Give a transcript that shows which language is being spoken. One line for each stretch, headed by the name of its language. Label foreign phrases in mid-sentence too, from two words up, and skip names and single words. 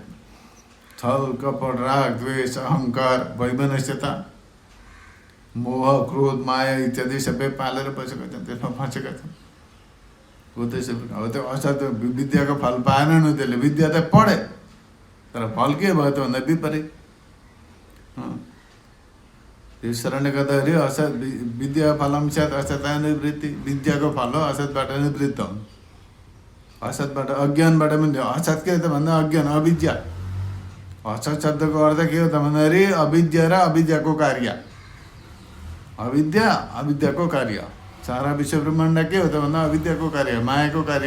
Nepali: छल कपट राग द्वेष अहङ्कार वैमनस्यता मोह क्रोध माया इत्यादि सबै पालेर बसेका छन्, त्यसमा फँसेका छन्। हो त्यसै अब त्यो असत विद्याको फल पाएन नि त्यसले। विद्या त पढे तर फल के भयो त भन्दा विपरीत। त्यस कारणले गर्दाखेरि
Sanskrit: असत विद्या फलम स्यात् असता निवृत्ति।
Nepali: विद्याको फल हो असतबाट निवृत्त हुनु। असतबाट अज्ञानबाट पनि असत के त भन्दा अज्ञान अविद्या। असत शब्दको अर्थ के हो त भन्दाखेरि अविद्या र अविद्याको कार्य। अविद्या अविद्याको कार्य। सारा विश्व ब्रह्माण्ड के हो त भन्दा अविद्याको कार्य, मायाको कार्य।